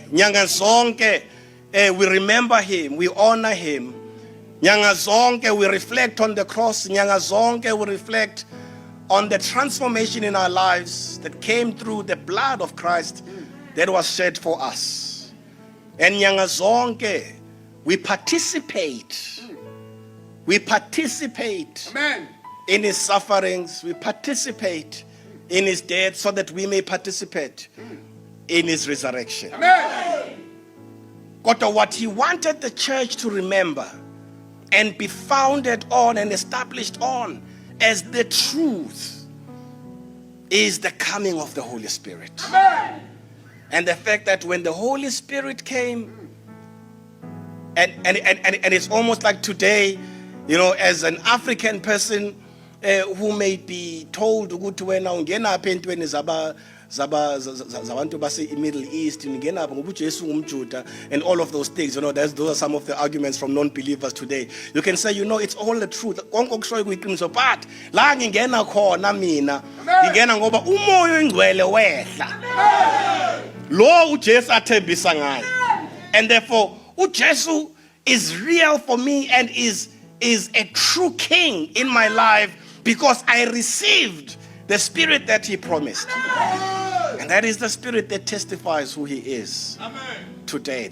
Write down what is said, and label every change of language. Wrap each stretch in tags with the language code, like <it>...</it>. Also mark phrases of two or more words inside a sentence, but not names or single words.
<zu>Nyanga zonke</zu> <en>we remember him, we honor him.</en> <zu>Nyanga zonke</zu> <en>we reflect on the cross.</en> <zu>Nyanga zonke</zu> <en>we reflect on the transformation in our lives that came through the blood of Christ that was shed for us. And</en> <zu>nyanga zonke</zu> <en>we participate. We participate. Amen. In his sufferings, we participate in his death so that we may participate in his resurrection. Amen. But what he wanted the church to remember and be founded on and established on as the truth is the coming of the Holy Spirit. Amen. And the fact that when the Holy Spirit came, and it's almost like today, You know, as an African person who may be told</en> <zu>ukuthi wena ungena apha entweni zabantu base Middle East, ungena apha ngoba uJesu ngumJuda</zu> <en>and all of those things, you know, those are some of the arguments from non-believers today. You can say, you know, it's all the truth.</en> <zu>Konke okushoyo kuyiqiniso, but la ngingena khona mina ngingena ngoba umoya oyingcwele wehla. Lo uJesu athembisa ngayo.</zu> <en>And therefore uJesu is real for me and is a true king in my life because I received the spirit that he promised. And that is the spirit that testifies who he is today.</en>